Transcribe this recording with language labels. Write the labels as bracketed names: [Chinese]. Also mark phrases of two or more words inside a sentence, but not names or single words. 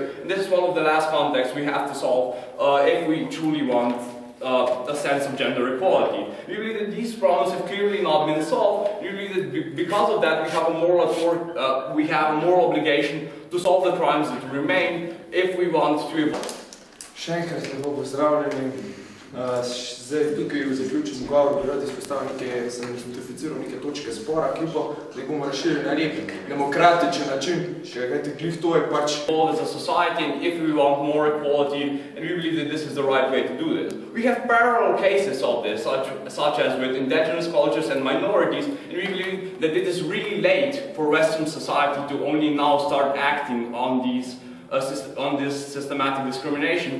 [English] And this is one of the last contexts we have to solve if we truly want a sense of gender equality. We believe that these problems have clearly not been solved. We believe that because of that we have a moral obligation to solve the crimes that remain if we want to evolve. [Slovenian] Še enkrat lepo pozdravljeni. Zdaj tukaj v zaključnem govoru bi rad izpostavil sem identificiral neke točke spora, ki bomo razširili na nek demokratičen način, kajti glih to je pač. [English] As a society, and if we want more equality, and we believe that this is the right way to do this. We have parallel cases of this, such as with indigenous cultures and minorities, and we believe that it is really late for Western society to only now start acting on this systematic discrimination.